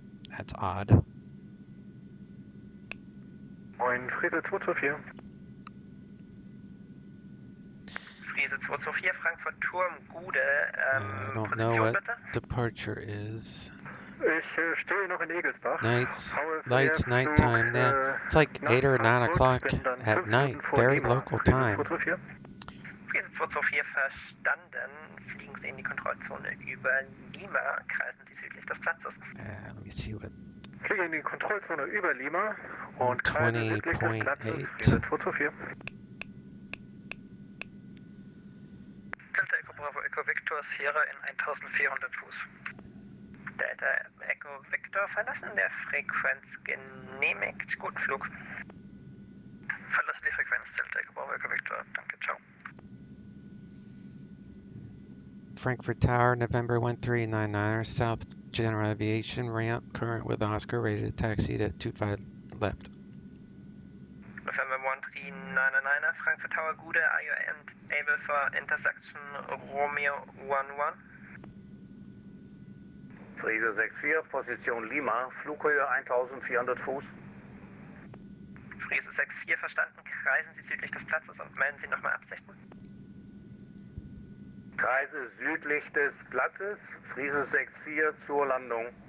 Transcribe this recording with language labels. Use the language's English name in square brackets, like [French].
[English] That's odd. [German] Moin, Friese 224. Friese 224, Frankfurt Turm, Gude, [English] I don't know what departure is. [German] Ich stehe noch in Egelsbach. [English] Lights, nighttime. Yeah, it's like 8 or 9 o'clock at night. Very local time. [German] Friese 224, verstanden. Fliegen Sie in die Kontrollzone über Lima, kreisen Sie südlich des Platzes. [English] Let me see what. [German] Fliege in die Kontrollzone über Lima und kreise südlich des Platzes. Friese 224. Delta Echo Bravo Echo Victor Sierra in 1400 Fuß. Delta Echo Victor verlassen der Frequenz genehmigt. Guten Flug. Verlassen die Frequenz Delta Echo Bravo Echo Victor. Danke, ciao. [English] Frankfurt Tower, November 1399, South General Aviation ramp current with Oscar rated taxi to 25 left. November 1399, Frankfurt Tower, Gude, are you able for intersection Romeo 11? [German] Friese 64, Position Lima, Flughöhe 1400 Fuß. Friese 64, verstanden. Kreisen Sie südlich des Platzes und melden Sie nochmal Absichten. Kreise südlich des Platzes, Friese 64 zur Landung.